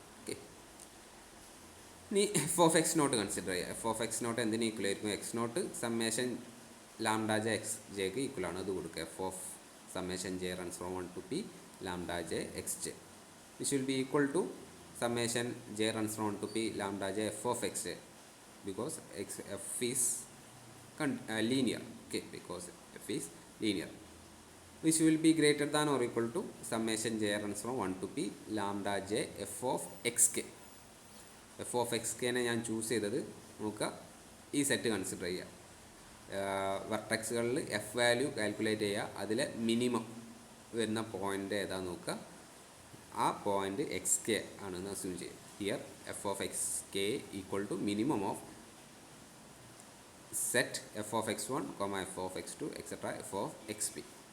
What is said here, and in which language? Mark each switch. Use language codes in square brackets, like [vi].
[ml] Okay, ഇനി F of X not consider ചെയ്യുക. F of X not എന്തിന് equal ആയിരിക്കും, X not summation lambda J X ജെക്ക് equal ആണ്, അത് കൊടുക്കുക. [en] F of summation j runs from 1 to p lambda j x j which will be equal to summation j runs from 1 to p lambda j f of x j because f is linear. Okay, because f is linear, which will be greater than or equal to summation j runs from 1 to p lambda j f of xk. [ml] f of xk നെ ഞാൻ choose ചെയ്തത് നമുക്ക് ഈ set consider ചെയ്യുക. വെർട്ടെക്സുകളിൽ F value calculate ചെയ്യുക, അതിലെ minimum വരുന്ന point ഏതാണെന്ന് നോക്കുക. ആ പോയിൻ്റ് എക്സ് കെ ആണെന്ന് അസ്യൂം ചെയ്യും. [en] Here f of x k equal to minimum of set f of x one f of x two etcetera f of x p.